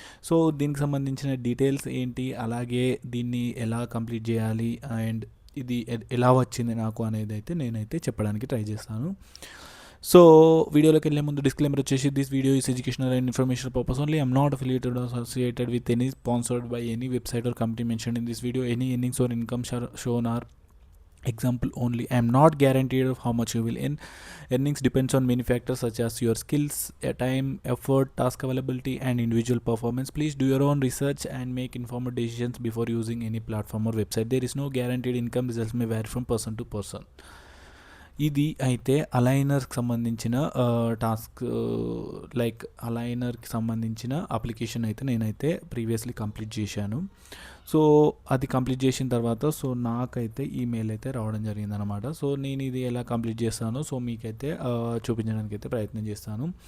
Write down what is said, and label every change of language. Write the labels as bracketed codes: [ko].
[te] So దీనికి సంబంధించిన details ఏంటి, అలాగే దీన్ని ఎలా కంప్లీట్ చేయాలి అండ్ ఇది ఎలా వచ్చింది నాకు అనేది అయితే నేనైతే చెప్పడానికి ట్రై చేస్తాను. సో వీడియోలోకి వెళ్ళే ముందు డిస్క్లైమర్ వచ్చేసి, [en] This video is educational and information purpose only. I'm not affiliated or associated with any sponsored by any website or company mentioned in this video. Any earnings or income shown are example only. I am not guaranteed of how much you will earn. Earnings depends on many factors such as your skills, time, effort, task availability and individual performance. Please do your own research and make informed decisions before using any platform or website. There is no guaranteed income. Results may vary from person to person. [te] ఇది అయితే అలైనర్కి సంబంధించిన task, like అలైనర్కి సంబంధించిన application అయితే నేనైతే previously complete చేశాను. So అది complete చేసిన తర్వాత సో నాకైతే ఈమెయిల్ అయితే రావడం జరిగిందనమాట. సో నేను ఇది ఎలా కంప్లీట్ చేస్తానో సో మీకైతే చూపించడానికి అయితే ప్రయత్నం చేస్తాను.